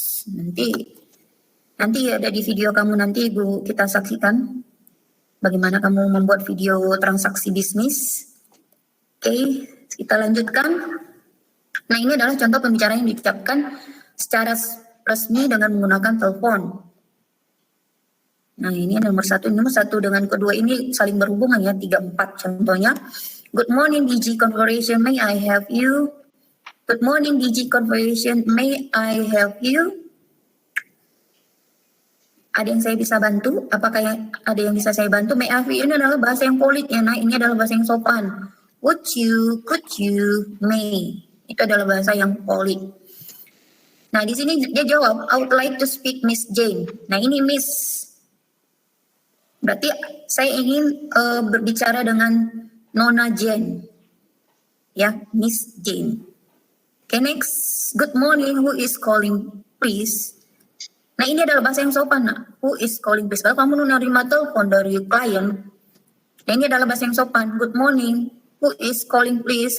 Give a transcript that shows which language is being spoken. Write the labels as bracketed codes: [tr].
[id] Nanti ada di video kamu nanti Ibu kita saksikan bagaimana kamu membuat video transaksi bisnis. Oke, kita lanjutkan. Nah, ini adalah contoh pembicaraan yang diucapkan secara resmi dengan menggunakan telepon. Nah, ini nomor satu dengan kedua ini saling berhubungan ya, 3, 4 contohnya. [en] Good morning DG Conversation, may I help you? Good morning DG Conversation, may I help you? [id] Ada yang saya bisa bantu? Apakah ada yang bisa saya bantu? [en] May I help you? [id] Ini adalah bahasa yang polite ya, nah ini adalah bahasa yang sopan. Would you, could you, may. Itu adalah bahasa yang polite. Nah, di sini dia jawab, [en] I would like to speak Miss Jane. [id] Nah, ini Miss. Berarti saya ingin berbicara dengan Nona Jane. [en] Ya, Miss Jane. Okay, next. Good morning, who is calling, please? [id] Nah, ini adalah bahasa yang sopan, nak. [en] Who is calling, please? [id] Kalau kamu menerima telepon dari klien, nah ini adalah bahasa yang sopan. [en] Good morning, who is calling, please?